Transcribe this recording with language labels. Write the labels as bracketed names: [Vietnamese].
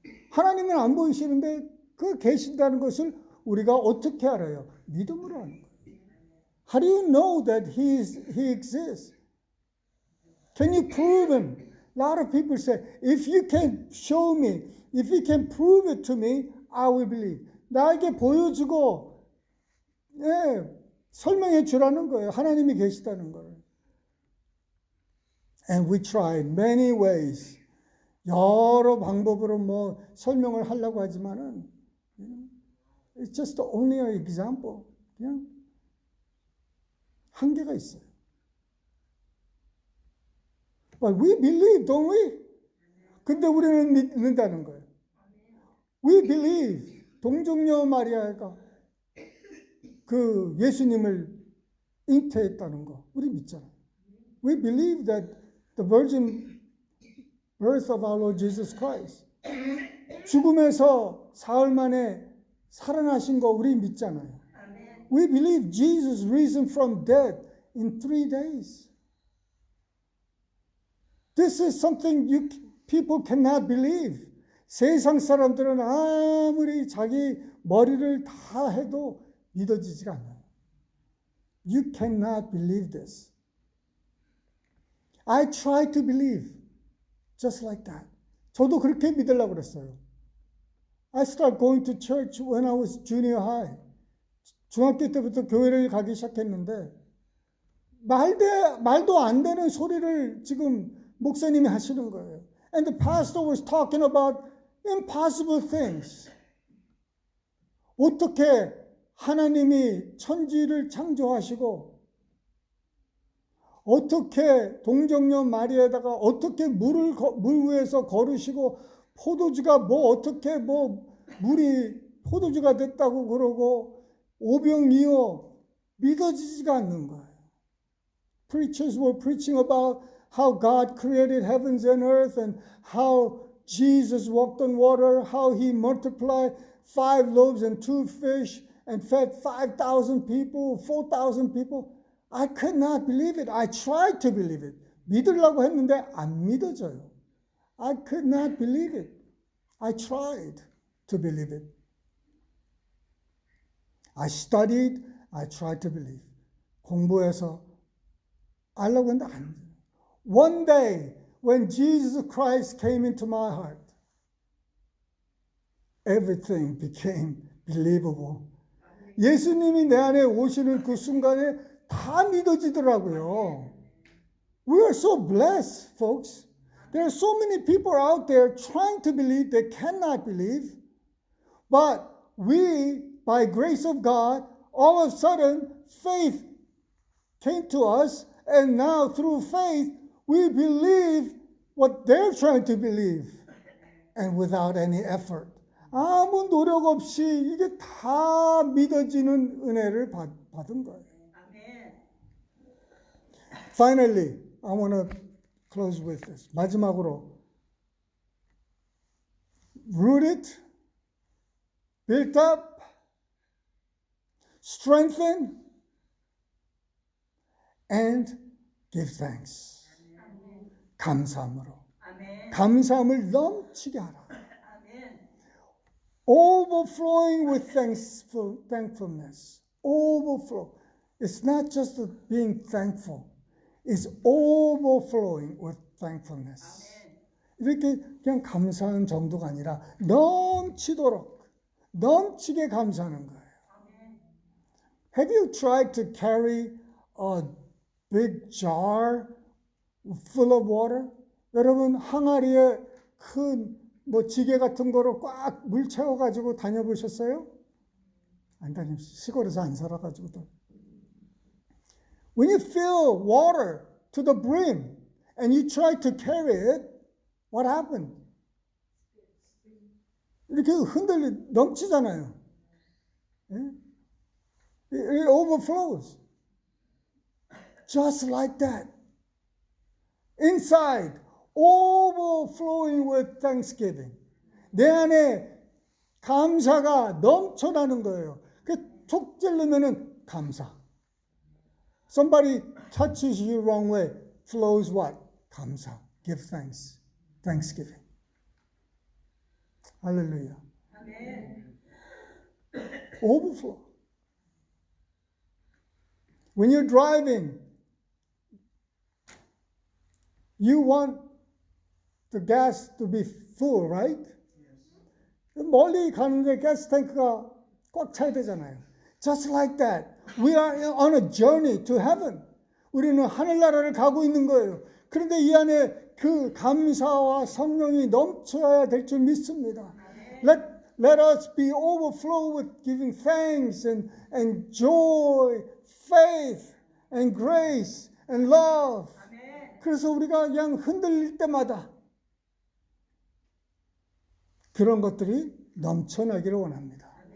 [Korean] 하나님은 안 보이시는데 그 계신다는 것을 우리가 어떻게 알아요? 믿음으로 아는 거예요. [English] How do you know that he exists? Can you prove him? A lot of people say, if you can show me, if you can prove it to me, I will believe. [Korean] 나에게 보여주고 설명해 주라는 거예요. 하나님이 계시다는 걸. [English] And we tried many ways. [Korean] 여러 방법으로 설명을 하려고 하지만은 [English] it's just only an example. [Korean] 그냥 한계가 있어요. [English] But we believe, don't we? [Korean] 근데 우리는 믿는다는 거예요. [English] We believe. [Korean] 동정녀 마리아가 그 예수님을 잉태했다는 거 우리 믿잖아요. [English] We believe that the virgin birth of our Lord Jesus Christ. [Korean] 죽음에서 사흘 만에 살아나신 거 우리 믿잖아요. [English] We believe Jesus risen from dead in 3 days. This is something people cannot believe. [Korean] 세상 사람들은 아무리 자기 머리를 다 해도 믿어지지가 않아요. [English] You cannot believe this. I try to believe just like that. [Korean] 저도 그렇게 믿으려고 그랬어요. [English] I started going to church when I was junior high. [Korean] 중학교 때부터 교회를 가기 시작했는데 말도 안 되는 소리를 지금 목사님이 하시는 거예요. [English] And the pastor was talking about impossible things. [Korean] 어떻게 하나님이 천지를 창조하시고 어떻게 동정녀 마리아에다가 어떻게 물 위에서 걸으시고 포도주가 어떻게 물이 포도주가 됐다고 그러고 오병이어 믿어지지가 않는 거예요. [English] preachers were preaching about how God created heavens and earth and how Jesus walked on water, how he multiplied 5 loaves and 2 fish and fed 5,000 people, 4,000 people. I could not believe it. I tried to believe it. [Korean] 믿으려고 했는데 안 믿어져요. [English] I could not believe it. I tried to believe it. I studied. I tried to believe. [Korean] 공부해서 알려고 했는데 안 돼요. [English] One day, when Jesus Christ came into my heart, everything became believable. [Korean] 예수님이 내 안에 오시는 그 순간에 다 믿어지더라고요. [English] We are so blessed, folks. There are so many people out there trying to believe they cannot believe. But we, by grace of God, all of a sudden, faith came to us, and now through faith, we believe what they're trying to believe, and without any effort. [Korean] 아무 노력 없이 이게 다 믿어지는 은혜를 받은 거예요. [English] Finally, I want to close with this. [Korean] 마지막으로, [English] rooted, built up, strengthen, and give thanks. [Korean] 감사함으로. 감사함을 넘치게 하라. [English] Overflowing with thankfulness. Overflow. It's not just being thankful. It's overflowing with thankfulness. [Korean] 이렇게 그냥 감사하는 정도가 아니라 넘치도록, 넘치게 감사하는 거예요. [English] Have you tried to carry a big jar full of water? [Korean] 여러분 항아리에 큰 지게 같은 거로 꽉 물 채워가지고 다녀보셨어요? 안 다녔어요. 시골에서 안 살아가지고 또. [English] When you fill water to the brim and you try to carry it, what happened? [Korean] 이렇게 넘치잖아요. [English] It overflows. Just like that. Inside, overflowing with thanksgiving. [Korean] 내 안에 감사가 넘쳐나는 거예요. 툭 찌르면은 감사. [English] Somebody touches you wrong way, flows what? [Korean] 감사. [English] Give thanks. Thanksgiving. Hallelujah. Amen. Overflow. When you're driving, you want the gas to be full, right? Yes. [Korean] 멀리 가는데 가스 탱크가 꽉 차야 되잖아요. [English] Just like that. We are on a journey to heaven. [Korean] 우리는 하늘나라를 가고 있는 거예요. 그런데 이 안에 그 감사와 성령이 넘쳐야 될 줄 믿습니다. [English] Let us be overflow with giving thanks and joy, faith and grace and love. [Korean] 그래서 우리가 그냥 흔들릴 때마다 그런 것들이 넘쳐나기를 원합니다.